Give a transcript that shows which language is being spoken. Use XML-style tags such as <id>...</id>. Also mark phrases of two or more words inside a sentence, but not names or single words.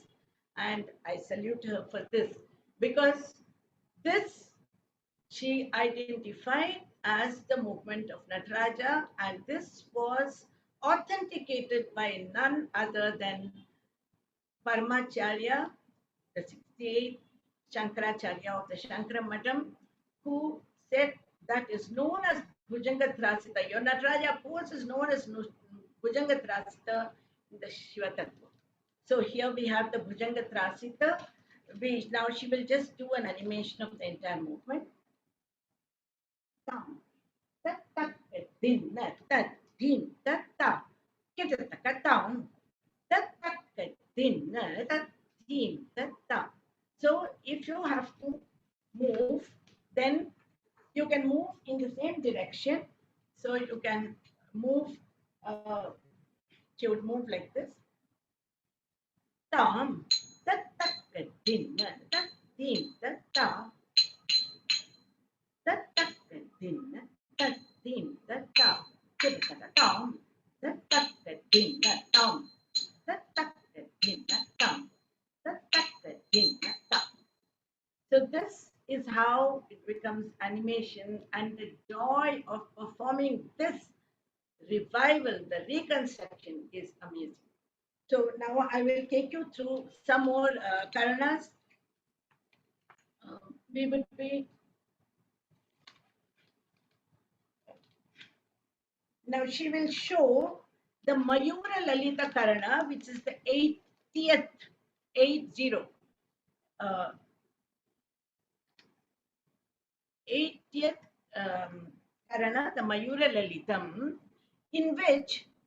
<en>And I salute her for this, because this she identified as the movement of Nataraja, and this was authenticated by none other than Paramacharya, the 68th Shankaracharya of the Shankara Madam, who said that is known as Bhujanga Trasita. Your Nataraja pose is known as Bhujanga Trasita in the Shiva Tattva. So here we have the Bhujanga Trasita. Now she will just do an animation of the entire movement. Tam, tat, tat, din, na, tat, din, tat, ta, kitatatam, tat, tat, din, na, tat, din, tat, ta. So if you have to move, then you can move in the same direction. So you can move, she would move like this. Tam, tat, tat, din, na, tat, din, tat, ta. Tat, tat, din, na, tat, din, tat, ta. Tam, tat, tat, din, na, tam. Tat, tat, din, na, tam. Tat, tat, din, na, tam. So this is how it becomes animation, and the joy of performing this revival, the reconstruction, is amazing. So now I will take you through some more Karanas. We would be now she will show the Mayura Lalita Karana, which is the 80th, 80, 80th Karana, the Mayura Lalitam, in which</en>